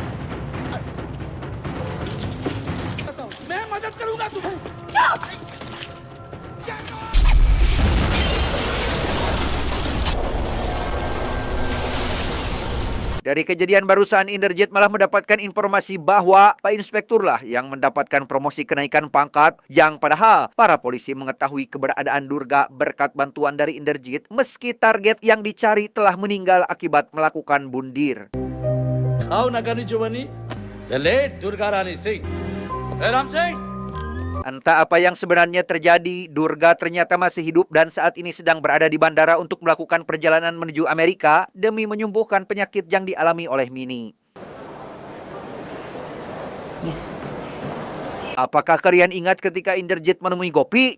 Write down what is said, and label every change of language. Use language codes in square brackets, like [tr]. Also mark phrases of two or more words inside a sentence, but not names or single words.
[id] Dari kejadian barusan, Inderjit malah mendapatkan informasi bahwa Pak Inspektur lah yang mendapatkan promosi kenaikan pangkat, yang padahal para polisi mengetahui keberadaan Durga berkat bantuan dari Inderjit meski target yang dicari telah meninggal akibat melakukan bundir. आओ नगरनी चुबनी [en] the late दुर्गा रानी सिंह. राम सिंह [id] Entah apa yang sebenarnya terjadi, Durga ternyata masih hidup dan saat ini sedang berada di bandara untuk melakukan perjalanan menuju Amerika demi menyembuhkan penyakit yang dialami oleh Mini. Yes. Apakah kalian ingat ketika Inderjit menemui Gopi?